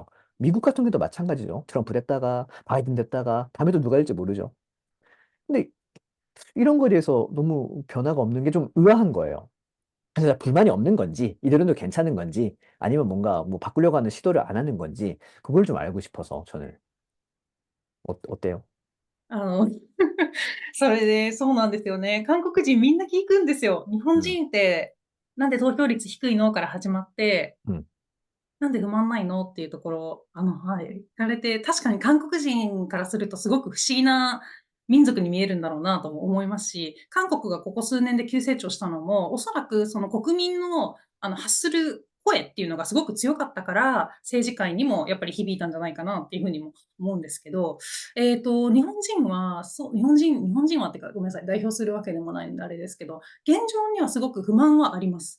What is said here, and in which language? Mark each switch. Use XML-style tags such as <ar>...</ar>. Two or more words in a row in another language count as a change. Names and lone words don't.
<ko>미국 같은 경우도 마찬가지죠. 트럼프 됐다가 바이든 됐다가 다음에도 누가 될지 모르죠. 근데 이런 거에 대해서 너무 변화가 없는 게 좀 의아한 거예요. 그래서 불만이 없는 건지, 이대로도 괜찮은 건지, 아니면 뭔가 뭐 바꾸려고 하는 시도를 안 하는 건지, 그걸 좀 알고 싶어서 저는. 어때요?</ko> <ja>あの、それで、そうなんですよね。韓国人みんな聞くんですよ。日本 음, 人って、なんで投票率低いのから始まって、 음, なんで不満ないのっていうところ、はい、聞かれて、確かに韓国人からするとすごく不思議な民族に見えるんだろうなとも思いますし、韓国がここ数年で急成長したのも、おそらくその国民の発する声っていうのがすごく強かったから、政治界にもやっぱり響いたんじゃないかなっていうふうにも思うんですけど、日本人は、そう、日本人はっていうか、ごめんなさい、代表するわけでもないんであれですけど、現状にはすごく不満はあります。</ja>